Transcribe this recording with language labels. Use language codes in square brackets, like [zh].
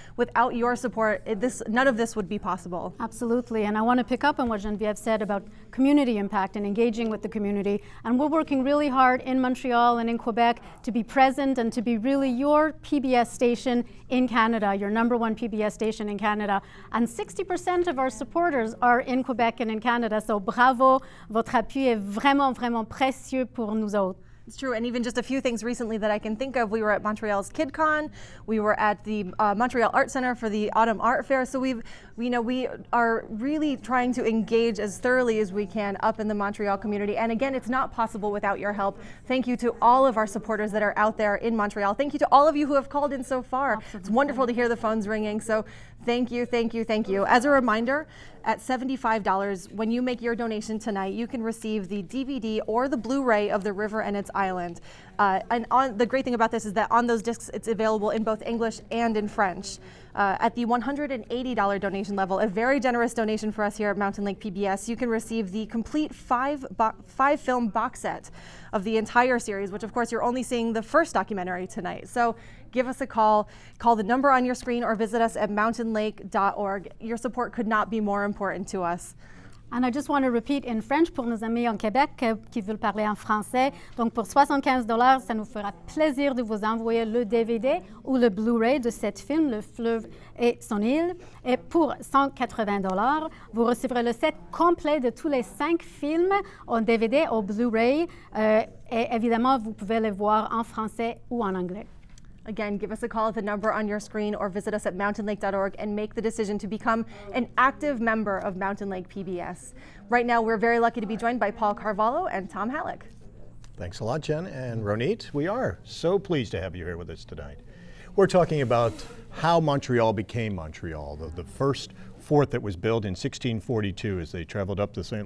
[en] Without your support, none of this would be possible. Absolutely, and I want to pick up on what Genevieve said about community impact and engaging with the community. And we're working really hard in Montreal and in Quebec to be present and to be really your PBS station in Canada, your #1 PBS station in Canada. And 60% of our supporters are in Quebec and in Canada, so bravo, [fr] votre appui est vraiment, vraiment précieux pour nous autres. [en] It's true, and even just a few things recently that I can think of. We were at Montreal's KidCon. We were at the Montreal Art Center for the Autumn Art Fair. So we are really trying to engage as thoroughly as we can up in the Montreal community. And again, it's not possible without your help. Thank you to all of our supporters that are out there in Montreal. Thank you to all of you who have called in so far. Absolutely. It's wonderful to hear the phones ringing. So thank you, thank you, thank you. As a reminder, at $75, when you make your donation tonight, you can receive the DVD or the Blu-ray of The River and Its Island. The great thing about this is that on those discs, it's available in both English and in French. At the $180 donation level, a very generous donation for us here at Mountain Lake PBS, you can receive the complete five-film box set of the entire series, which of course you're only seeing the first documentary tonight. So give us a call the number on your screen, or visit us at mountainlake.org. Your support could not be more important to us. And I just want to repeat in French [fr] pour nos amis en Québec qui veulent parler en français. Donc pour $75, ça nous fera plaisir de vous envoyer le DVD ou le Blu-ray de cet film, Le Fleuve et son île. Et pour $180, vous recevrez le set complet de tous les 5 films en DVD ou Blu-ray. Et évidemment, vous pouvez les voir en français ou en anglais. [en] Again, give us a call at the number on your screen, or visit us at mountainlake.org and make the decision to become an active member of Mountain Lake PBS. Right now, we're very lucky to be joined by Paul Carvalho and Tom Halleck. Thanks a lot, Jen and Ronit. We are so pleased to have you here with us tonight. We're talking about how Montreal became Montreal, the first fort that was built in 1642 as they traveled up the St.